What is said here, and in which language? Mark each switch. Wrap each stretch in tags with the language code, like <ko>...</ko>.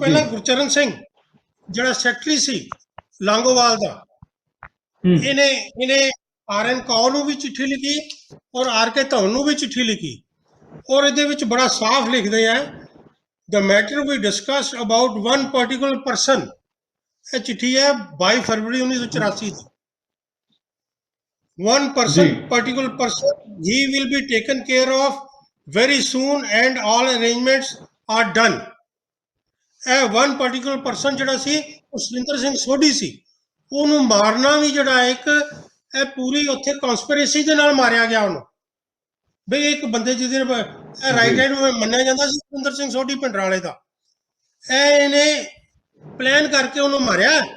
<pa>ਗੁਰਚਰਨ ਸਿੰਘ ਜਿਹੜਾ ਸੈਕਟਰੀ ਸੀ ਲੌਂਗੋਵਾਲ ਦਾ, ਇਹਨੇ RN ਕੌਰ ਨੂੰ ਵੀ ਚਿੱਠੀ ਲਿਖੀ ਔਰ RK ਧਵਨ ਨੂੰ ਵੀ ਚਿੱਠੀ ਲਿਖੀ। ਔਰ ਇਹਦੇ ਵਿੱਚ ਬੜਾ ਸਾਫ਼ ਲਿਖਦੇ ਆ,</pa> <en>the matter we discussed about one particular person।</en> <pa>ਇਹ ਚਿੱਠੀ ਹੈ 22 ਫਰਵਰੀ 1984 ਦੀ।</pa> <en>one person,</en> <pa>ਜੀ</pa> <en>particular person, he will be taken care of very soon and all arrangements are done।</en> <pa>ਇਹ</pa> <en>one particular person</en> <pa>ਜਿਹੜਾ ਸੀ ਉਹ ਸੁਰਿੰਦਰ ਸਿੰਘ ਸੋਢੀ ਸੀ। ਉਹਨੂੰ ਮਾਰਨਾ ਵੀ ਜਿਹੜਾ ਇੱਕ ਇਹ ਪੂਰੀ ਉੱਥੇ ਕਨਸਪੀਰੇਸੀ ਦੇ ਨਾਲ ਮਾਰਿਆ ਗਿਆ ਉਹਨੂੰ, ਬਈ ਇੱਕ ਬੰਦੇ ਜਿਹਦੇ ਇਹ ਰਾਈਟ ਜੀ ਹੈਂਡ ਮੰਨਿਆ ਜਾਂਦਾ ਸੀ ਸੁਰਿੰਦਰ ਸਿੰਘ ਸੋਢੀ ਭਿੰਡਰਾਂਵਾਲੇ ਦਾ, ਇਹਨੇ ਪਲਾਨ ਕਰਕੇ ਉਹਨੂੰ ਮਾਰਿਆ।</pa>